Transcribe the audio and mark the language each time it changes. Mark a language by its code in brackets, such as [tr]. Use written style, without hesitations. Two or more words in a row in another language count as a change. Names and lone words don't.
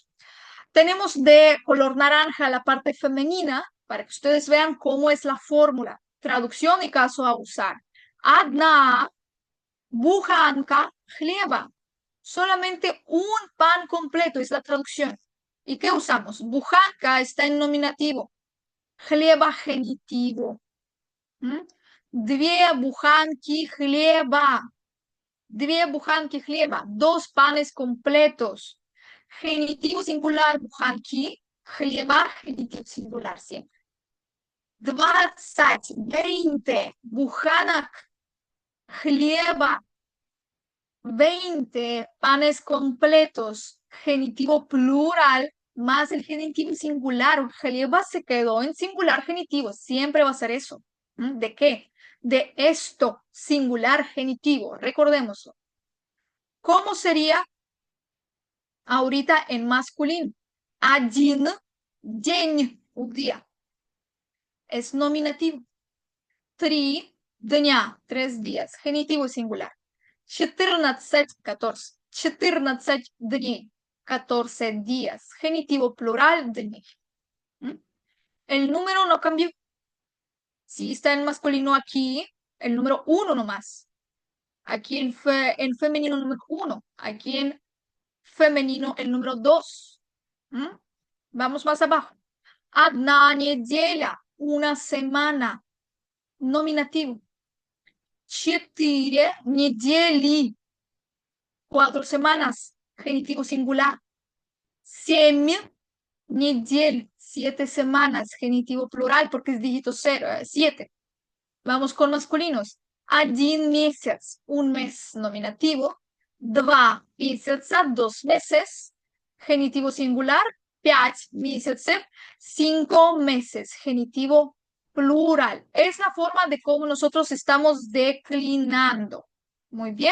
[es] Tenemos de color naranja la parte femenina para que ustedes vean cómo es la fórmula. Traducción y caso a usar. [ru] Одна, буханка, хлеба. [es] Solamente un pan completo es la traducción. ¿Y qué usamos? Bujanka está en nominativo. Hlieba genitivo. [ru] Две буханки хлеба. Две буханки хлеба. [es] Dos panes completos. Genitivo singular, bujanki. Хлеба, genitivo singular siempre. 20, 20. [ru] Буханок хлеба. [es] 20 panes completos. Genitivo plural más el genitivo singular. Hlieba se quedó en singular genitivo. Siempre va a ser eso. ¿De qué? De esto, singular genitivo. Recordémoslo. ¿Cómo sería ahorita en masculino? [ru] Один день, [es] un día. Es nominativo. [ru] Три дня, [es] 3 días. Genitivo singular. 14, 14. 14 дней, 14 días. Genitivo plural, дней. El número no cambió. Si está en masculino aquí, el número 1 nomás. Aquí en femenino, número 1. Aquí en femenino, el número 2. Vamos más abajo. [ru] Одна неделя, [es] una semana. Nominativo. 4 недели, 4 semanas. Genitivo singular. 7 недель, 7 semanas. Genitivo plural porque es dígito 7. Vamos con masculinos. [ru] Один месяц, [es] un mes. Nominativo. 2 месяца, 2 meses. Genitivo singular. 5 месяцев, 5 meses. Genitivo plural. Es la forma de cómo nosotros estamos declinando. Muy bien.